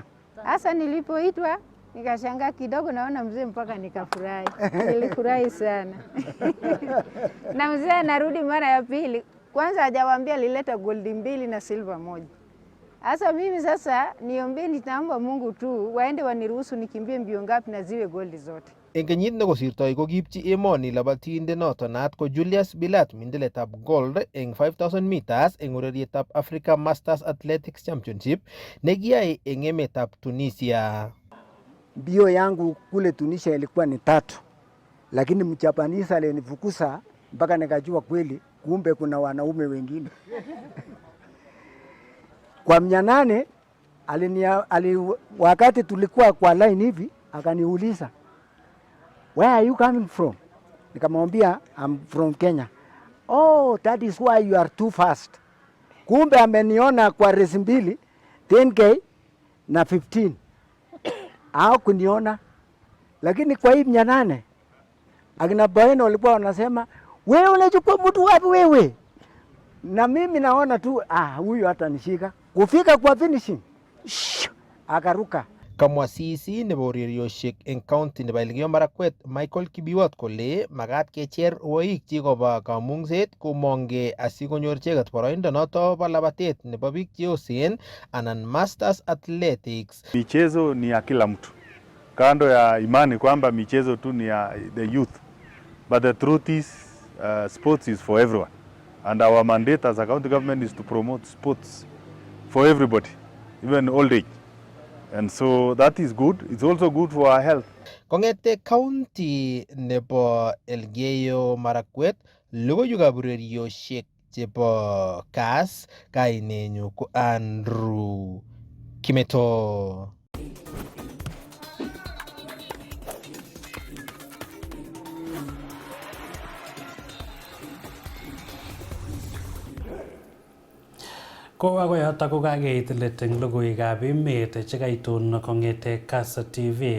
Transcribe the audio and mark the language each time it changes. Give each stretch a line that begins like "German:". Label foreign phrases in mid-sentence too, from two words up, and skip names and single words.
Swahili: Hasa nilipoitwa nikashangaa kidogo, naona mzee mpaka nikafurahi. Nilifurahi sana. Na mzee anarudi mara ya pili. Kwanza hajawaambia alileta gold 2 na silver 1. Hasa mimi sasa niombe, nitaomba Mungu tu waende waniruhusu nikimbie mbio ngapi na ziwe gold zote.
Kalenjin: Eng kenyit nekosirtoi kokipchi emoni labatinde noto naat ko Julius Bilat mindeletab gold eng 5000 meters eng urerietab Africa Masters Athletics Championship nekiyai eng emetab Tunisia.
Swahili: Mbio yangu kule Tunisia ilikuwa ni 3, lakini Mjapanese alinifukuza mpaka nikajua kweli kumbe kuna wanaume wengine. Kwa 800 wakati tulikuwa kwa line hivi akaniuliza,
English: "Where are you coming from?" Nikamwambia, "I'm from Kenya." "Oh, that is why you are too fast."
Swahili: Kumbe ameniona kwa race 2, 10k na 15. Au kuniona. Lakini kwa hii 800 Akina Baeno walikuwa wanasema wewe unachukua mtu wapi wewe? Na mimi naona tu huyu hata nishika. Kufika kwa finishing. Akaruka.
Kalenjin: Kamwasisi nebo urerioshek eng county nebo Elgeyo Marakwet Michael Kibiwot kole magat kecher rwoik chikoba kamungset komonge asikonyor chegat boroindo noto bo labatet nebo biik cheosen anan Masters Athletics.
Swahili: Michezo ni ya kila mtu. Kando ya imani kwamba michezo tu ni ya
English: the youth. But the truth is sports is for everyone. And our mandate as a county government is to promote sports for everybody, even old age. And so that is good. It's also good for our health.
Kalenjin: Kongete county nebo Elgeyo Marakwet, logoiwekab urerioshek chebo KASS, kainenyu ko Andrew Kimeto. Ko agoi yoto ko kakeit let eng logoiwekab emet chekaitun kong'ete KASS TV.